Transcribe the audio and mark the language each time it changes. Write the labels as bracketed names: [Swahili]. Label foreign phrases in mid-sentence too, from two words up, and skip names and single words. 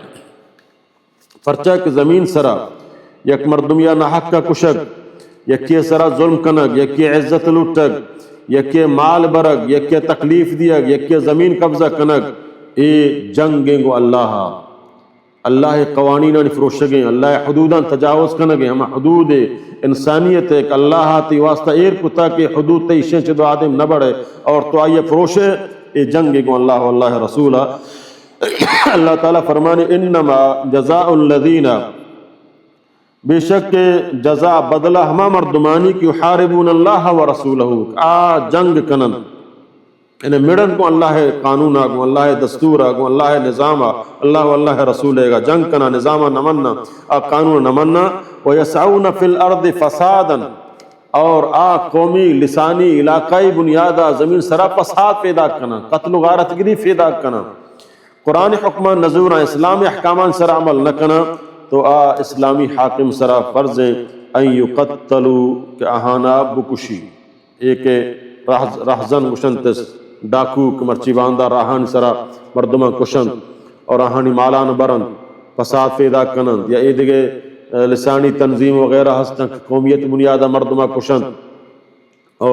[Baluchi] پرچہ کہ زمین سرا یک مردم یا نحق کا کشک، یکی سرا ظلم کنگ، یکی عزت لوٹگ، یکی مال برگ، یکی تکلیف دیگ، یکی زمین قبضہ کنگ، اے جنگیں گو اللہ قوانین فروشگیں، اللہ حدوداں تجاوز کنگیں، ہم حدود انسانیت ایک اللہ تی واسطہ ایر کتا کہ حدود تی شیں چدو آدم نہ بڑھے اور تو آئیے فروشے، اے جنگیں گو [Arabic] اللہ واللہ رسولہ۔ [Baluchi] اللہ تعالیٰ فرمانے [Arabic] انما جزاء الذین، [Baluchi] بے شک جزا بدلہ ہما مردمانی کی [Arabic] یحاربون اللہ و رسولہ، [Baluchi] جنگ کنن انہیں مڑن کو اللہ قانون آگو، اللہ دستور آگو، اللہ نظام اللہ واللہ رسول گا، جنگ کنا نظام نمنا قانون نمنا، [Arabic] ویسعون فی الارض فسادا، [Baluchi] اور قومی لسانی علاقائی بنیادہ زمین سرا فساد پیدا کنا، قتل و غارت گری پیدا کنا، قرآن حکمان نظورہ اسلامی احکامان سرا عمل نہ کنا، تو اسلامی حاکم سرا فرض [Arabic] ان یقتلو [Baluchi] کہ اہانا بکشی، ایک رہزن گشنتس ڈاکو کمرچی باندہ راہان سرا مردمہ کشن اور آہانی مالان برند فساد پیدا کنند، یا اے دیگے لسانی تنظیم وغیرہ ہستن قومیت بنیادہ مردمہ کشن، اور